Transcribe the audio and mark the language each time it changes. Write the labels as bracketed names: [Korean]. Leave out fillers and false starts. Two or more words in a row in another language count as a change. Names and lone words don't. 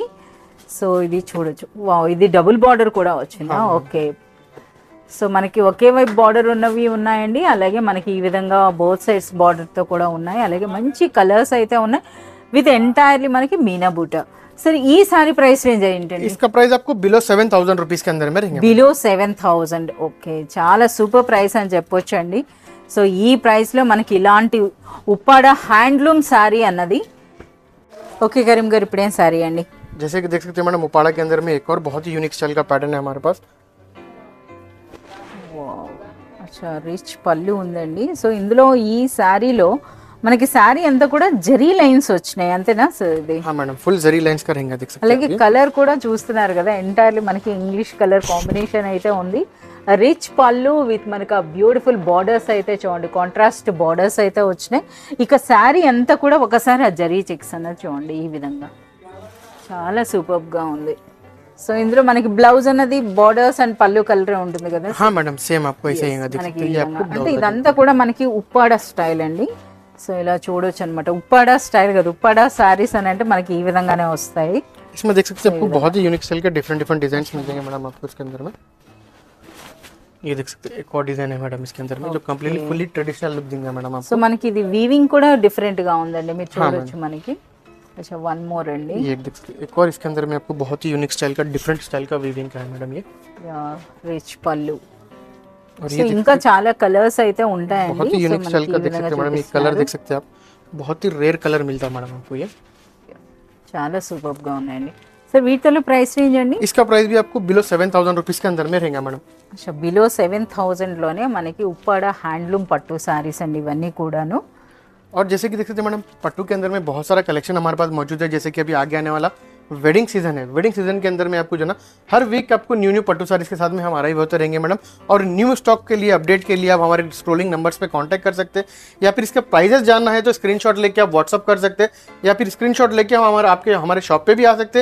[Telugu] సో ఇది చూడొచ్చు, వావ్, ఇది [English] double border [Telugu] కూడా వచ్చిందా? ఓకే. సో మనకి ఒకే వైపు బార్డర్ ఉన్నవి ఉన్నాయండి, అలాగే మనకి ఈ విధంగా [English] both sides [Telugu] బార్డర్తో కూడా ఉన్నాయి, అలాగే మంచి కలర్స్ అయితే ఉన్నాయి [English] with entirely [Telugu] మనకి మీనా బూటా. సరే ఈ [English] saree price range [Telugu] ఏంటండి? [Hindi] इसका प्राइस आपको बिलो 7,000 रुपीज के अंदर में रहेंगे. [Telugu] బిలో 7,000. ఓకే, చాలా [English] super price [Telugu] అని చెప్పొచ్చు అండి. సో ఈ ప్రైస్లో మనకి ఇలాంటి ఉప్పాడ [English] handloom saree [Telugu] అన్నది. ఓకే కరీం గారు, ఇప్పుడేం శారీ అండి? [Hindi] जैसे कि देख सकते हैं मैडम, उपाड़ा के अंदर में एक और बहुत ही [English] unique style [Hindi] का पैटर्न है हमारे पास. [Telugu] అచ్చా, రిచ్ పళ్ళు ఉందండి. సో ఇందులో ఈ శారీలో మనకి శారీ అంతా కూడా జరీ లైన్స్ వచ్చినాయి అంతేనా సార్? ఇది [Hindi] हाँ मैडम, फुल जरी लाइंस का रहेंगे, देख सकते [Telugu] అలాగే కలర్ కూడా చూస్తున్నారు కదా, ఎంటైర్లీ మనకి [English] English color combination [Telugu] అయితే ఉంది. రిచ్ పళ్ళు విత్ మనకి ఆ [English] beautiful borders [Telugu] అయితే చూడండి, [English] contrast borders [Telugu] అయితే వచ్చినాయి. ఇక శారీ అంతా కూడా ఒకసారి ఆ జరీ చెక్స్ అన్నది చూడండి, ఈ విధంగా చాలా సూపర్గా ఉంది. సో ఇందులో మనకి బ్లౌజ్ అన్నది [English] borders and [Telugu] పళ్ళు కలర్ ఉంటుంది కదా. [Hindi] हाँ मैडम, सेम आपको ऐसे ही देख [Telugu] మనకి [Hindi] सकते हैं. ये आपको [Telugu] అంటే ఇదంతా కూడా మనకి ఉప్పాడ స్టైల్ అండి. సో ఇలా చూడొచ్చు అనమాట, ఉప్పాడ స్టైల్ కదా, ఉప్పాడ శారీస్ అని అంటే మనకి ఈ విధంగానే వస్తాయి. [Hindi] इसमें देख सकते हैं आपको बहुत ही [English] unique style [Hindi] के [English] different different design [Hindi] मिल जाएंगे मैडम आपको इसके अंदर में. ये देख सकते हैं एक और डिजाइन है मैडम इसके अंदर में, जो [English] completely fully traditional look [Hindi] देंगे मैडम आपको. [Telugu] సో మనకి ఇది వీవింగ్ కూడా డిఫరెంట్ గా ఉందండి, మీరు చూడొచ్చు మనకి. [English] अच्छा one more అండి. [Hindi] ये एक देख सकते हैं, एक और इसके अंदर में आपको बहुत ही [English] unique style [Hindi] का [English] different style [Hindi] का वीविंग का है मैडम ये. [Telugu] రిచ్ పళ్ళు. [Hindi] और [Telugu] సో ఇంకా చాలా కలర్స్ అయితే ఉంటాయండి. [Hindi] बहुत ही [English] unique style [Hindi] का देख सकते हैं मैडम, ये कलर देख सकते हैं आप, बहुत ही [English] rare color [Hindi] मिलता है मैडम आपको ये. [Telugu] చాలా సూపర్ గా ఉన్నాయండి. సో వీటిలో [English] price range [Telugu] అండి? [Hindi] इसका प्राइस भी आपको बिलो 7,000 रुपीज के अंदर में रहेगा मैडम. अच्छा, [Telugu] బిలో 7,000 లోనే మనకి ఉప్పాడ హ్యాండ్లూమ్ పట్టు సారీస్ అండి ఇవన్నీ కూడాను. [Hindi] और जैसे कि देख सकते हैं मैडम, पट्टू के अंदर में बहुत सारा कलेक्शन हमारे पास मौजूद है. जैसे कि अभी आगे आने वाला [English] wedding season [Hindi] है, [English] wedding season [Hindi] के अंदर में आपको जो ना हर वीक आपको [English] new new [Hindi] पट्टू सारीज के साथ में हम आ रहे होते रहेंगे मैडम. और [English] new stock [Hindi] के लिए अपडेट के लिए आप हमारे [English] scrolling numbers [Hindi] पे कांटेक्ट कर सकते हैं, या फिर इसके प्राइजेस जानना है तो स्क्रीनशॉट लेके आप व्हाट्सअप कर सकते हैं, या फिर स्क्रीनशॉट लेके हम हमारे शॉप पे भी आ सकते हैं.